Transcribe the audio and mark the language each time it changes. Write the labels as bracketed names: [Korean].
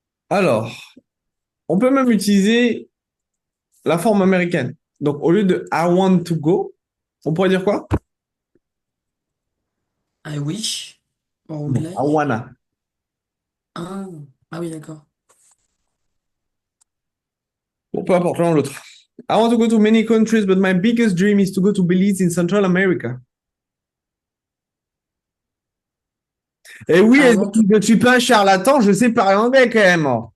[French] Alors, on peut même utiliser la forme américaine. Donc, au lieu de [English] I want to go, [French] on pourrait dire quoi? [English] I wish. Or would [French] Non, I [English] like. wanna. [French] Ah, ah oui, d'accord. Bon, peu importe l'un ou l'autre. [English] I want to go to many countries, but my biggest dream is to go to Belize in Central America. [French] Et oui, [English] I [French] et [English] want to. [French] je suis pas un charlatan, je sais parler anglais quand même.